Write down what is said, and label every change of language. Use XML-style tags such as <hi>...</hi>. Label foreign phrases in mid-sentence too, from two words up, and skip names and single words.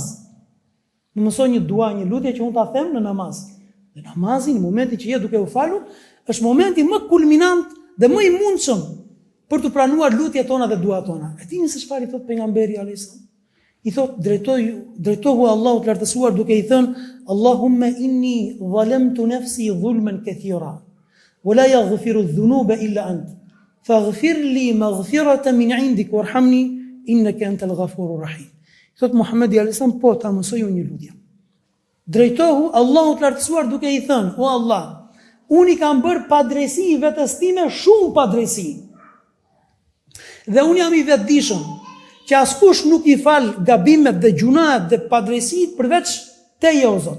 <sq>Më mësoj një dua, një lutje që unë ta them në namaz. Dhe namazi, në momentin që je duke u falur, është momenti më kulminant dhe më i mundshëm për të pranuar lutjet tona dhe duat tona. E dini se çfarë i thot pejgamberi</sq> <ar>عليه السلام?</ar> <sq>I thot drejtohu Allahut lartësuar duke i thënë,</sq> <ar>اللهم إني ظلمت نفسي ظلما كثيرا ولا يغفر الذنوب إلا أنت. فاغفر لي مغفرة من عندك وارحمني إنك أنت الغفور الرحيم.</ar> <sq>Thot Muhamedi</sq> <ar>عليه السلام,</ar> <sq>po ta mësoj një lutje. Drejtohu Allahut lartësuar duke i thënë, o Allah, unë i kam bërë padrejsi vetes time, shumë padrejsi. Dhe unë jam i vetëdijshëm që askush nuk i fal gabimet dhe gjunahet dhe padrejsitë përveç teje o Zot.</sq>